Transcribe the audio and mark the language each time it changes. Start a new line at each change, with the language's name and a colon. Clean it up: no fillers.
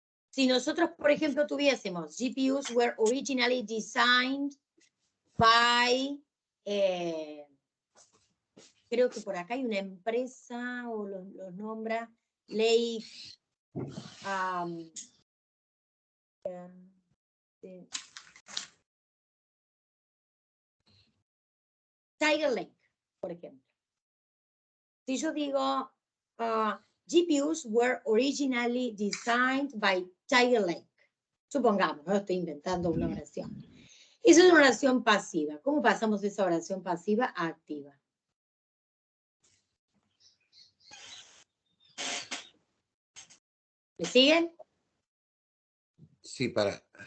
Spanish: Si nosotros, por ejemplo, tuviésemos
English: GPUs were originally designed by,
Spanish: creo que por acá hay una empresa, o los nombra, Lake, Tiger Lake, por ejemplo. Si yo digo,
English: GPUs were originally designed by Tiger Lake.
Spanish: Supongamos, no estoy inventando una oración. Esa es una oración pasiva. ¿Cómo pasamos de esa oración pasiva a activa? ¿Me siguen? Sí, para.